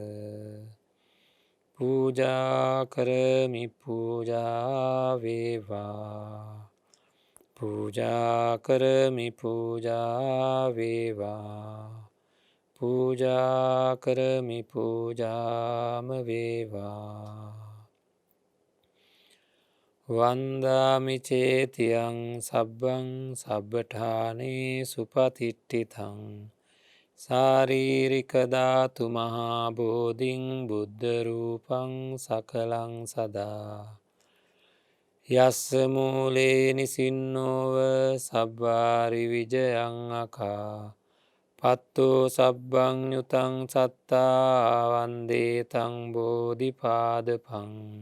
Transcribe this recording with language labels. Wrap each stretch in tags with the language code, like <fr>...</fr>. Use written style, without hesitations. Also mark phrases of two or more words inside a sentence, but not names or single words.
<pi>පූජා කරමි පූජාවේවා පූජා කරමි පූජාවේවා පූජා කරමි පූජාම වේවා වන්දාමි චේතියං සබ්බං සබ්බඨානේ සුපතිට්ඨිතං සාරීරික ධාතු මහා බෝධින් බුද්ධ රූපං සකලං සදා යස්ස මූලේ නිසින්නෝව සබ්වාරි විජයං අකා පත්තෝ සබ්බං යුතං සත්තා වන්දේතං බෝධිපාදපං</pi>